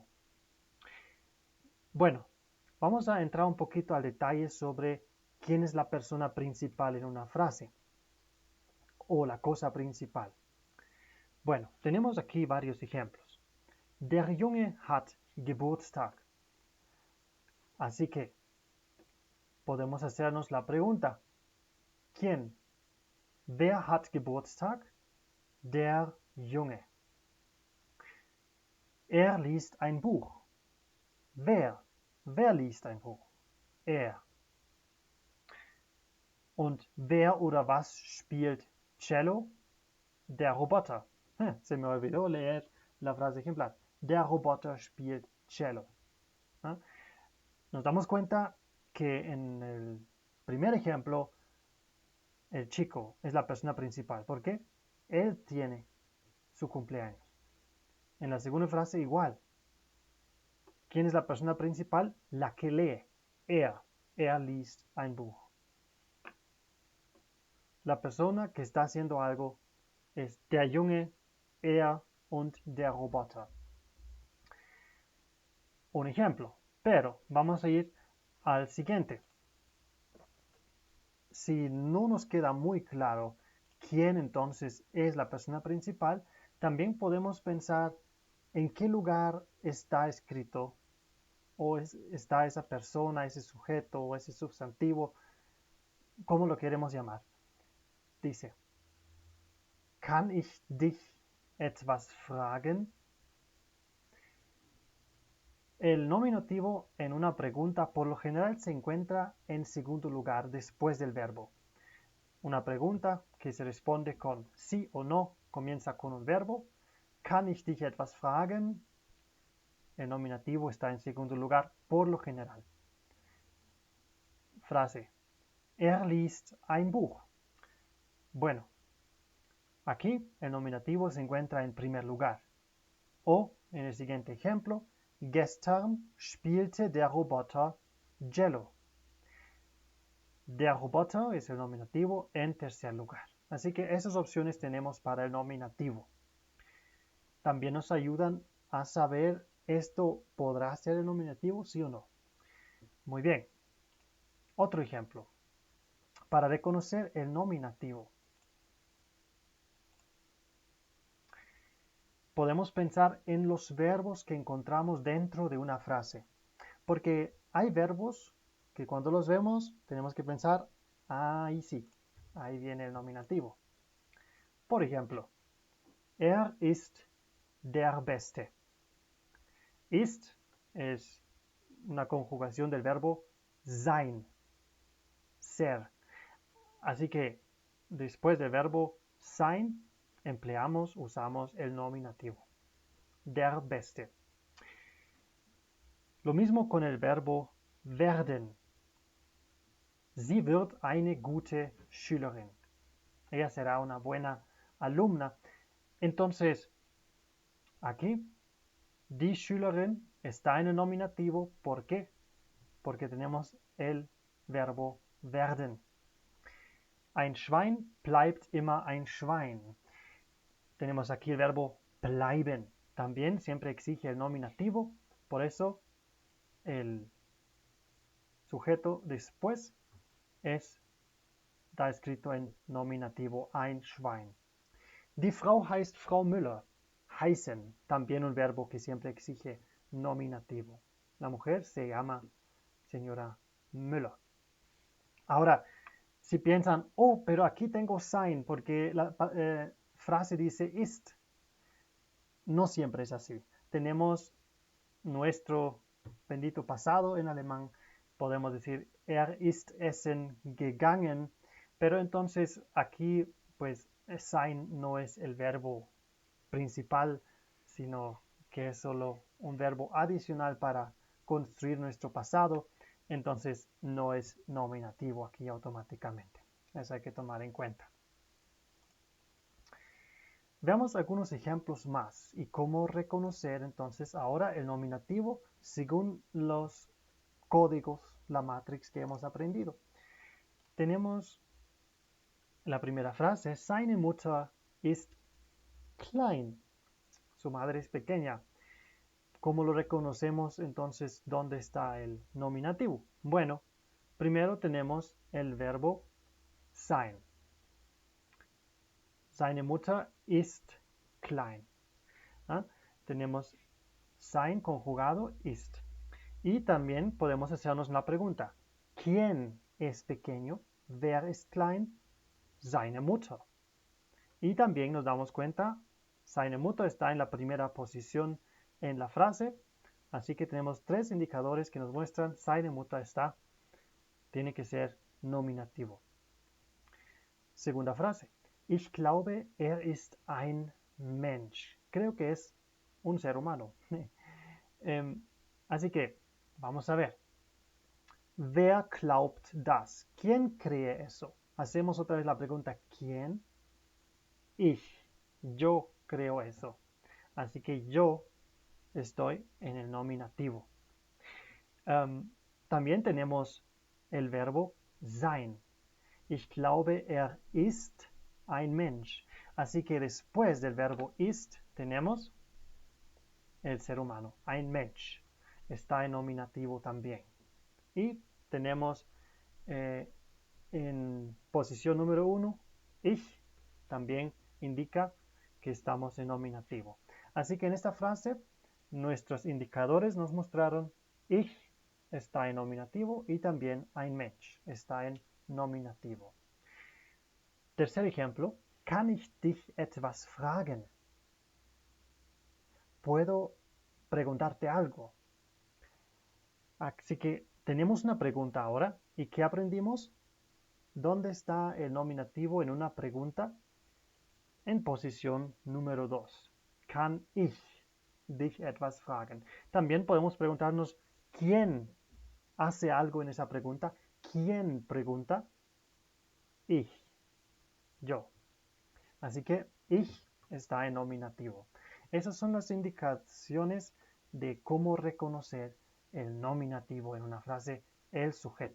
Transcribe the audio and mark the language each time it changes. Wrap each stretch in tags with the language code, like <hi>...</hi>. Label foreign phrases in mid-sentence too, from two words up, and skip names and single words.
<es>Bueno, vamos a entrar un poquito al detalle sobre quién es la persona principal en una frase o la cosa principal. Bueno, tenemos aquí varios ejemplos.</es> <de>Der Junge hat Geburtstag.</de> <es>Así que podemos hacernos la pregunta, ¿quién?</es> <de>Wer hat Geburtstag? Der Junge. Er liest ein Buch. Wer? Wer liest ein Buch? Er. Und wer oder was spielt Cello? Der Roboter.</de> <es>Se me olvidó leer la frase ejemplar.</es> <de>Der Roboter spielt Cello.</de> <es>Nos damos cuenta que en el primer ejemplo, el chico es la persona principal. ¿Por qué? Él tiene su cumpleaños. En la segunda frase igual. ¿Quién es la persona principal? La que lee.</es> <de>Er. Er liest ein Buch.</de> <es>La persona que está haciendo algo es</es> <de>der Junge, er und der Roboter.</de> <es>Un ejemplo, pero vamos a ir al siguiente. Si no nos queda muy claro quién entonces es la persona principal, también podemos pensar en qué lugar está escrito o está esa persona, ese sujeto o ese sustantivo, ¿cómo lo queremos llamar? Dice,</es> <de>¿kann ich dich etwas fragen?</de> <es>El nominativo en una pregunta por lo general se encuentra en segundo lugar después del verbo. Una pregunta que se responde con sí o no comienza con un verbo.</es> <de>¿Kann ich dich etwas fragen?</de> <es>El nominativo está en segundo lugar por lo general. Frase.</es> <de>Er liest ein Buch.</de> <es>Bueno, aquí el nominativo se encuentra en primer lugar. O, en el siguiente ejemplo,</es> <de>gestern spielte der Roboter Cello. Der Roboter</de> <es>es el nominativo en tercer lugar. Así que esas opciones tenemos para el nominativo. También nos ayudan a saber esto podrá ser el nominativo, sí o no. Muy bien. Otro ejemplo. Para reconocer el nominativo, podemos pensar en los verbos que encontramos dentro de una frase. Porque hay verbos que cuando los vemos tenemos que pensar, ahí sí, ahí viene el nominativo. Por ejemplo,</es> <de>ist der Beste.</de> <es>Ist es una conjugación del verbo sein, ser. Así que después del verbo sein usamos el nominativo.</es> <de>Der Beste.</de> <es>Lo mismo con el verbo werden.</es> <de>Sie wird eine gute Schülerin.</de> <es>Ella será una buena alumna. Entonces, aquí,</es> <de>die Schülerin</de> <es>está en el nominativo. ¿Por qué? Porque tenemos el verbo werden.</es> <de>Ein Schwein bleibt immer ein Schwein.</de> <es>Tenemos aquí el verbo bleiben. También siempre exige el nominativo. Por eso, el sujeto después está escrito en nominativo</es> <de>ein Schwein. Die Frau heißt Frau Müller.</de> <es>Heißen, también un verbo que siempre exige nominativo. La mujer se llama señora Müller. Ahora, si piensan, oh, pero aquí tengo sein porque la frase dice ist. No siempre es así. Tenemos nuestro bendito pasado en alemán. Podemos decir,</es> <de>ist essen gegangen.</de> <es>Pero entonces aquí, pues, sein no es el verbo principal, sino que es solo un verbo adicional para construir nuestro pasado. Entonces no es nominativo aquí automáticamente. Eso hay que tomar en cuenta. Veamos algunos ejemplos más y cómo reconocer entonces ahora el nominativo según los códigos, la matrix que hemos aprendido. Tenemos la primera frase,</es> <de>seine Mutter ist klein.</de> <es>Su madre es pequeña. ¿Cómo lo reconocemos entonces? ¿Dónde está el nominativo? Bueno, primero tenemos el verbo sein.</es> <de>Seine Mutter ist klein.</de> <es>¿Ah? Tenemos sein conjugado ist. Y también podemos hacernos la pregunta, ¿quién es pequeño?</es> <de>Wer ist klein? Seine Mutter.</de> <es>Y también nos damos cuenta,</es> <de>seine Mutter</de> <es>está en la primera posición en la frase, así que tenemos tres indicadores que nos muestran</es> <de>seine Mutter</de> <es>tiene que ser nominativo. Segunda frase,</es> <de>ich glaube, ist ein Mensch.</de> <es>Creo que es un ser humano. Así que, vamos a ver.</es> <de>Wer glaubt das?</de> <es>¿Quién cree eso? Hacemos otra vez la pregunta, ¿quién? Ich. Yo creo eso. Así que yo estoy en el nominativo. También tenemos el verbo sein. Ich glaube, ist ein Mensch. Así que después del verbo ist tenemos el ser humano,</es> <de>ein Mensch.</de> <es>Está en nominativo también. Y tenemos en posición número 1, ich también indica que estamos en nominativo. Así que en esta frase nuestros indicadores nos mostraron ich está en nominativo y también</es> <de>ein Mensch</de> <es>está en nominativo. Tercer ejemplo,</es> <de>kann ich dich etwas fragen?</de> <es>¿Puedo preguntarte algo? Así que tenemos una pregunta ahora. ¿Y qué aprendimos? ¿Dónde está el nominativo en una pregunta? En posición número 2.</es> <de>Kann ich dich etwas fragen?</de> <es>También podemos preguntarnos ¿quién hace algo en esa pregunta? ¿Quién pregunta? Ich. Yo. Así que ich está en nominativo. Esas son las indicaciones de cómo reconocer el nominativo en una frase, el sujeto.</es>